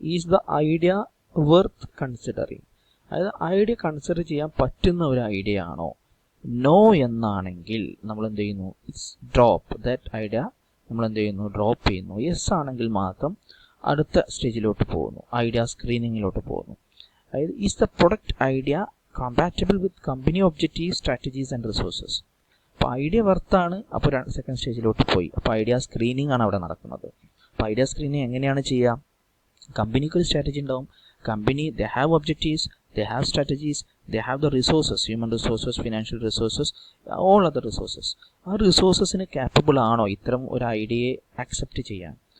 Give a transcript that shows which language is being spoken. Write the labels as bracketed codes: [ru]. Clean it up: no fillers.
[en] is the idea worth considering, [ml] അതായത് idea consider ചെയ്യാൻ പറ്റുന്ന ഒരു ഐഡിയ ആണോ. നോ എന്നാണെങ്കിൽ നമ്മൾ എന്ത് ചെയ്യുന്നു, [en] it's drop that idea, [ml] നമ്മൾ എന്ത് ചെയ്യുന്നു, ഡ്രോപ്പ് ചെയ്യുന്നു. യെസ് ആണെങ്കിൽ മാത്രം അടുത്ത സ്റ്റേജിലോട്ട് പോകുന്നു, ഐഡിയ സ്ക്രീനിങ്ങിലോട്ട് പോകുന്നു. [en] അതായത് is the product idea compatible with company objectives, strategies and resources. [ml] അപ്പോൾ ഐഡിയ വർത്താണ്. അപ്പോൾ സെക്കൻഡ് സ്റ്റേജിലോട്ട് പോയി. അപ്പോൾ ഐഡിയ സ്ക്രീനിങ് ആണ് അവിടെ നടക്കുന്നത്. അപ്പോൾ ഐഡിയ സ്ക്രീനിങ് എങ്ങനെയാണ് ചെയ്യുക, കമ്പനിക്ക് ഒരു സ്ട്രാറ്റജി ഉണ്ടാവും. [en] Company they have objectives, they have strategies, they have the resources, human resources, financial resources, all other resources. [ml] ആ റിസോഴ്സസിന് കാപ്പബിൾ ആണോ ഇത്തരം ഒരു ഐഡിയയെ ആക്സെപ്റ്റ് ചെയ്യാൻ.